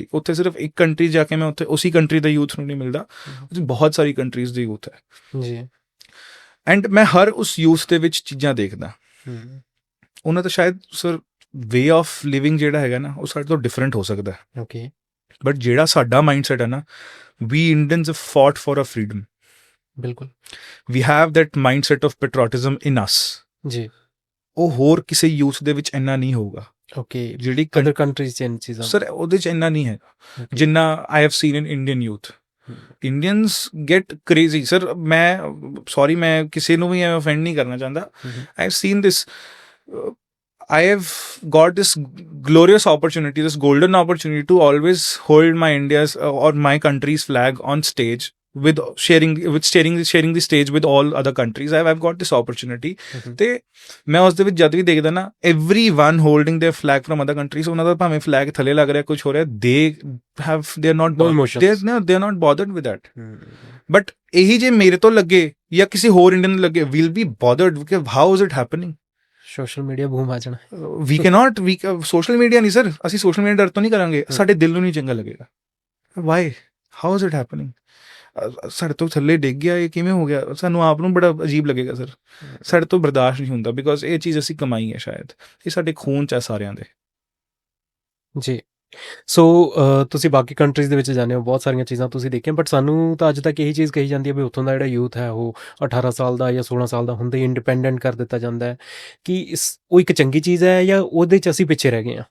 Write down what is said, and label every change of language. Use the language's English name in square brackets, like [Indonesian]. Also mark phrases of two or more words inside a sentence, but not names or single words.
[Punjabi] ਉੱਥੇ ਸਿਰਫ ਇੱਕ ਕੰਟਰੀ ਜਾ ਕੇ ਮੈਂ ਉੱਥੇ ਉਸੀ ਕੰਟਰੀ ਦਾ ਯੂਥ ਨੂੰ ਨਹੀਂ ਮਿਲਦਾ, ਉੱਥੇ ਬਹੁਤ ਸਾਰੀ ਕੰਟਰੀਜ਼ ਦੇ ਯੂਥ ਹੈ ਜੀ। ਐਂਡ ਮੈਂ ਹਰ ਉਸ ਯੂਥ ਦੇ ਵਿੱਚ ਚੀਜ਼ਾਂ ਦੇਖਦਾ, ਉਹਨਾਂ ਦਾ ਸ਼ਾਇਦ ਸਰ [English] way of living [Punjabi] ਜਿਹੜਾ ਹੈਗਾ ਨਾ ਉਹ ਸਾਡੇ ਤੋਂ ਡਿਫਰੈਂਟ ਹੋ ਸਕਦਾ ਹੈ, ਓਕੇ। ਬਟ ਜਿਹੜਾ ਸਾਡਾ ਮਾਈਂਡਸੈਟ ਹੈ ਨਾ, ਵੀ [English] Indians have fought for a freedom, [Punjabi] ਬਿਲਕੁਲ। [English] we have that mindset of patriotism in us, [Punjabi] ਜੀ। ਉਹ ਹੋਰ ਕਿਸੇ ਯੂਥ ਦੇ ਵਿੱਚ ਇੰਨਾ ਨਹੀਂ ਹੋਊਗਾ। ਓਕੇ। ਜਿਹੜੀ [English] other countries [Punjabi] 'ਚ ਇਨ ਚੀਜ਼ਾਂ ਸਰ ਉਹਦੇ 'ਚ ਇੰਨਾ ਨਹੀਂ ਹੈਗਾ ਜਿੰਨਾ [English] I have seen in Indian youth. Indians get crazy sir, [Punjabi] ਮੈਂ ਸੌਰੀ ਮੈਂ ਕਿਸੇ ਨੂੰ ਵੀ ਐਵੇਂ offend ਨਹੀਂ ਕਰਨਾ ਚਾਹੁੰਦਾ, [English] I have seen this, I have got this glorious opportunity, this golden opportunity to always hold my India's or my country's flag on stage with sharing the stage with all other countries. I've got this opportunity. [Punjabi] ਤੇ ਮੈਂ ਉਸ ਦੇ ਵਿੱਚ ਜਦ ਵੀ ਦੇਖਦਾ ਨਾ, [English] everyone holding their flag from other countries, [Punjabi] ਉਹਨਾਂ ਦਾ ਭਾਵੇਂ flag ਥੱਲੇ ਲੱਗ ਰਿਹਾ ਕੁਝ ਹੋ ਰਿਹਾ, [English] they are not No emotions. they are not bothered with that. [Punjabi] But ਇਹੀ ਜੇ ਮੇਰੇ ਤੋਂ ਲੱਗੇ ਜਾਂ ਕਿਸੇ ਹੋਰ ਇੰਡੀਅਨ ਨੂੰ ਲੱਗੇ, [English] we'll be bothered because how is it happening? social media boom [Punjabi] ਆ ਜਾਣਾ। [English] we cannot social media [Punjabi] ਨਹੀਂ ਸਰ, ਅਸੀਂ [English] social media [Punjabi] ਡਰ ਤੋਂ ਨਹੀਂ ਕਰਾਂਗੇ, ਸਾਡੇ ਦਿਲ ਨੂੰ ਨਹੀਂ ਚੰਗਾ ਲੱਗੇਗਾ। [English] why how is it happening? [Punjabi] ਸਾਡੇ ਤੋਂ ਥੱਲੇ ਡਿੱਗ ਗਿਆ, ਇਹ ਕਿਵੇਂ ਹੋ ਗਿਆ, ਸਾਨੂੰ ਆਪ ਨੂੰ ਬੜਾ ਅਜੀਬ ਲੱਗੇਗਾ ਸਰ, ਸਾਡੇ ਤੋਂ ਬਰਦਾਸ਼ਤ ਨਹੀਂ ਹੁੰਦਾ, ਬਿਕੋਜ਼ ਇਹ ਚੀਜ਼ ਅਸੀਂ ਕਮਾਈ ਹੈ, ਸ਼ਾਇਦ ਇਹ ਸਾਡੇ ਖੂਨ 'ਚ ਹੈ ਸਾਰਿਆਂ ਦੇ। ਜੀ। ਸੋ ਤੁਸੀਂ ਬਾਕੀ ਕੰਟਰੀਜ਼ ਦੇ ਵਿੱਚ ਜਾਂਦੇ ਹੋ, ਬਹੁਤ ਸਾਰੀਆਂ ਚੀਜ਼ਾਂ ਤੁਸੀਂ ਦੇਖੀਆਂ, ਬਟ ਸਾਨੂੰ ਤਾਂ ਅੱਜ ਤੱਕ ਇਹੀ ਚੀਜ਼ ਕਹੀ ਜਾਂਦੀ ਹੈ ਵੀ ਉੱਥੋਂ ਦਾ ਜਿਹੜਾ ਯੂਥ ਹੈ ਉਹ 18 ਸਾਲ ਦਾ ਜਾਂ 16 ਸਾਲ ਦਾ ਹੁੰਦੇ ਹੀ ਇੰਡੀਪੈਂਡੈਂਟ ਕਰ ਦਿੱਤਾ ਜਾਂਦਾ ਹੈ, ਕਿ ਉਹ ਇੱਕ ਚੰਗੀ ਚੀਜ਼ ਹੈ ਜਾਂ ਉਹਦੇ 'ਚ ਅਸੀਂ ਪਿੱਛੇ ਰਹਿ ਗਏ ਹਾਂ?